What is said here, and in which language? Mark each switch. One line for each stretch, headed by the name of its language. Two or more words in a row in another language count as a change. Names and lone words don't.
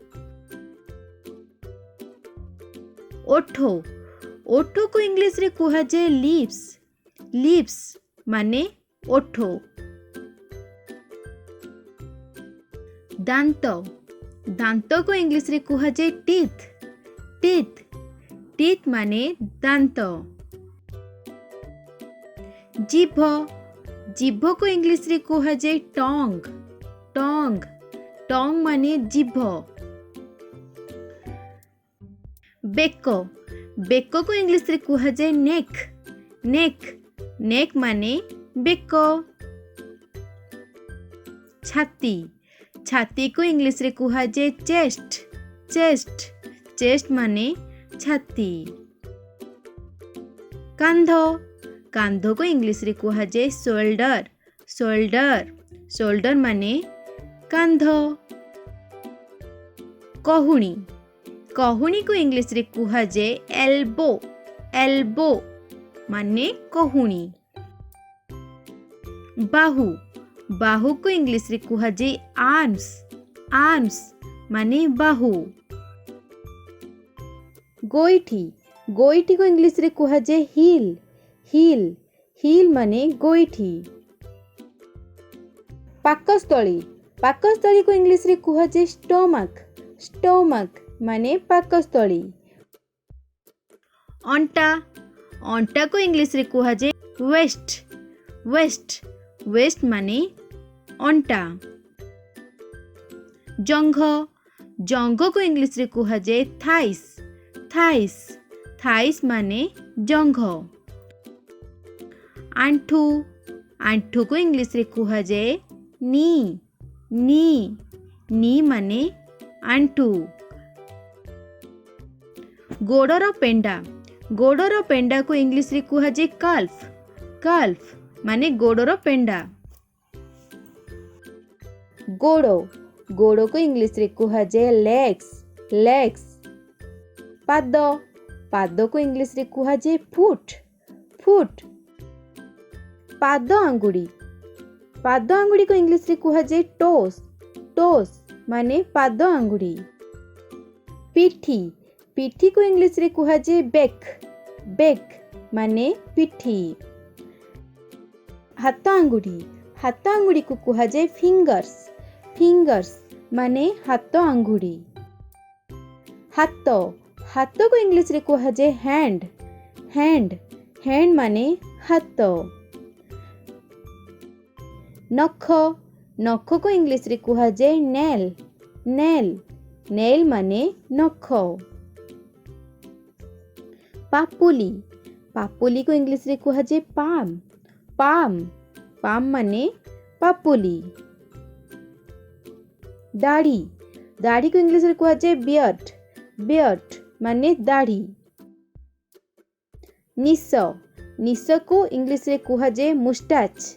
Odia: ଓଠ ଓଠ କୁ इंग्लिश ରେ କୁହା ଯାଏ
English: lips lips
Odia: ମାନେ ଓଠ। ଦାନ୍ତ ଦାନ୍ତ କୁ इंग्लिश ରେ କୁହା ଯାଏ
English: teeth teeth teeth
Odia: ମାନେ ଦାନ୍ତ। ଜିଭ ଜିଭ କୁ इंग्लिश ରେ କୁହା ଯାଏ
English: tongue tongue tongue
Odia: ମାନେ ଜିଭ। ବେକ ବେକ କୁ इंग्लिश ରେ କୁହା ଯାଏ
English: neck neck neck
Odia: ମାନେ ବେକ। ଛାତି ଛାତି କୁ इंग्लिश ରେ କୁହା ଯାଏ
English: chest chest chest
Odia: ମାନେ ଛାତି। କାନ୍ଧ କାନ୍ଧ କୁ इंग्लिश ରେ କୁହା ଯାଏ
English: shoulder shoulder shoulder
Odia: ମାନେ କାନ୍ଧ। କହୁଣୀ କହୁଣୀ କୁ इंग्लिश ରେ କୁହା ଯାଏ
English: elbow elbow
Odia: ମାନେ କହୁଣୀ। ବାହୁ ବାହୁ କୁ इंग्लिश ରେ କୁହା ଯାଏ
English: arms arms
Odia: ମାନେ ବାହୁ। ଗୋଇଠି ଗୋଇଠି କୁ इंग्लिश ରେ କୁହା ଯାଏ
English: heel heel heel
Odia: ମାନେ ଗୋଇଠି। ପାକସ୍ଥଳୀ ପାକସ୍ଥଳୀ କୁ इंग्लिश ରେ କୁହା ଯାଏ
English: stomach stomach
Odia: ମାନେ ପାକସ୍ଥଳୀ। ଅଣ୍ଟା ଅଣ୍ଟା କୁ इंग्लिश ରେ କୁହା ଯାଏ
English: waist waist waist
Odia: ମାନେ ଅଣ୍ଟା। ଜଙ୍ଘ ଜଙ୍ଘ କୁ इंग्लिश ରେ କୁହା ଯାଏ
English: thighs thighs thighs
Odia: ମାନେ ଜଙ୍ଘ। ଆଣ୍ଠୁ ଆଣ୍ଠୁ କୁ इंग्लिश ରେ କୁହା ଯାଏ
English: knee knee knee
Odia: ମାନେ ଆଣ୍ଠୁ। ଗୋଡ଼ର ପେଣ୍ଡା କୁ इंग्लिश ରେ କୁହା ଯାଏ
English: calf calf
Odia: ମାନେ ଗୋଡ଼ର ପେଣ୍ଡା। ଗୋଡ଼ ଗୋଡ଼ କୁ इंग्लिश ରେ କୁହା ଯାଏ
English: legs legs.
Odia: ପାଦ ପାଦ କୁ इंग्लिश ରେ କୁହା ଯାଏ
English: foot foot.
Odia: ପାଦ ଆଙ୍ଗୁଠି କୁ इंग्लिश ରେ କୁହା ଯାଏ
English: toes toes
Odia: ମାନେ ପାଦ ଆଙ୍ଗୁଠି। ପିଠି ପିଠି କୁ इंग्लिश ରେ କୁହା ଯାଏ
English: back back
Odia: ମାନେ ପିଠି। ହାତ ଆଙ୍ଗୁଠି କୁ କୁହା ଯାଏ
English: fingers fingers
Odia: ମାନେ ହାତ ଆଙ୍ଗୁଠି। ହାତ ହାତ କୁ इंग्लिश ରେ କୁହା ଯାଏ
English: hand hand hand
Odia: ମାନେ ହାତ। ନଖ ନଖ କୁ इंग्लिश ରେ କୁହା ଯାଏ
English: nail nail nail
Odia: ମାନେ ନଖ। ପାପୁଲି ପାପୁଲି କୁ इंग्लिश ରେ କୁହା ଯାଏ
English: palm palm palm
Odia: ମାନେ ପାପୁଲି। ଦାଢ଼ି ଦାଢ଼ି କୁ इंग्लिश ରେ କୁହା ଯାଏ बियर्ड। बियर्ड माने दाढ़ी। ନିଶ ନିଶ କୁ इंग्लिश ରେ କୁହା ଯାଏ मुस्टाच।